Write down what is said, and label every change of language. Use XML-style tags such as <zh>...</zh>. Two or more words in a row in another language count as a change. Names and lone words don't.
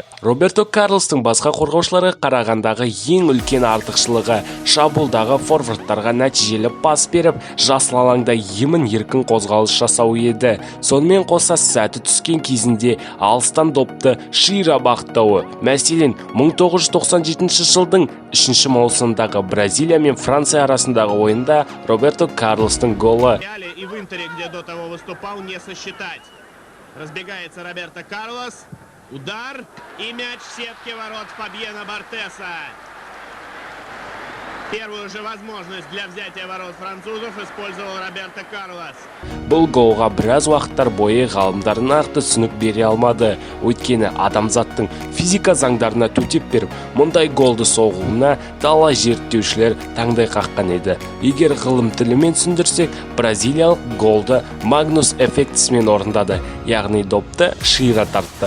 <kk>Роберто Карлостың басқа қорғаушыларға қарағандағы ең үлкен артықшылығы шабуылдағы форвардтарға нәтижелі пас беріп, жасыл алаңда емін-еркін қозғалыс жасау еді. Сонымен қоса сәті түскен кезінде алыстан допты шира бағыттауы. Мәселен, 1997 жылдың 3 маусымдағы Бразилия мен Франция арасындағы ойында Роберто Карлостың голы.</kk> <ru>Разбегается Роберто Карлос. Удар и мяч в сетке ворот Фабьена Бартеса. Первую же возможность для взятия ворот французов использовал Роберто Карлос.</ru> <kk>Бұл голға біраз уақыттар бойы ғалымдар нақты түсінік бере алмады. Өйткені адамзаттың физика заңдарына төтеп беріп, мұндай голды соғуына талай зерттеушілер таңдай қаққан еді. Егер ғылым тілімен түсіндірсек, бразилиялық голды Магнус эффектісімен орындады, яғни допты шира тартты.</kk>